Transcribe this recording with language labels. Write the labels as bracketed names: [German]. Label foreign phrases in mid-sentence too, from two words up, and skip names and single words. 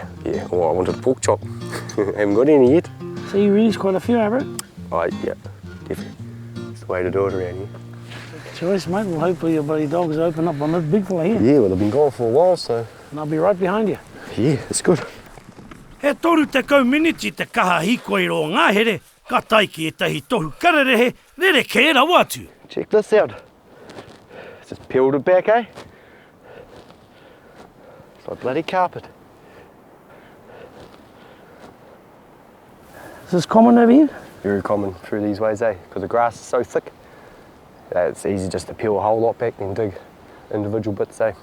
[English] Well, I wanted a pork chop. Haven't got any yet. So you released quite a few, eh, bro? Yeah, definitely. It's the way to do it around here. Choice, mate. Well, hopefully your bloody dogs open up on this big fella here. Yeah, well, they've been gone for a while, so... And I'll be right behind you. Yeah, it's good. [Māori] He toru te kau miniti te kaha hikoi ro ngāhere, ka taiki e tahi tohu kararehe, rere ke rawa atu. [English] Check this out. Just peeled it back, eh? It's like bloody carpet. Is this common over here? Very common through these ways, eh? Because the grass is so thick. It's easy just to peel a whole lot back and dig individual bits, eh?